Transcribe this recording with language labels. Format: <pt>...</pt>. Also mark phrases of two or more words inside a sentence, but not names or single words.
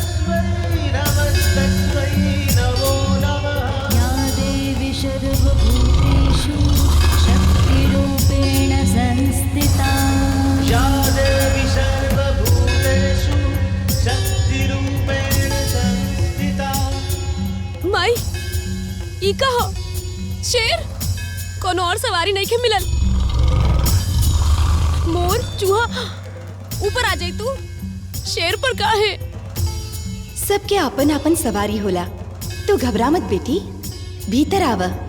<sa>सर्वभूतेषु शक्तिरूपेण संस्थिता। या देवी सर्वभूतेषु शक्तिरूपेण संस्थिता।</sa> <bho>माई, ई कहो शेर? कोनो और सवारी नहीं के मिलल? मोर, चूहा, ऊपर आ जाई तू। शेर पर का है? सबके अपन अपन सवारी होला। तू घबरा मत बेटी, भीतर आवा।</bho>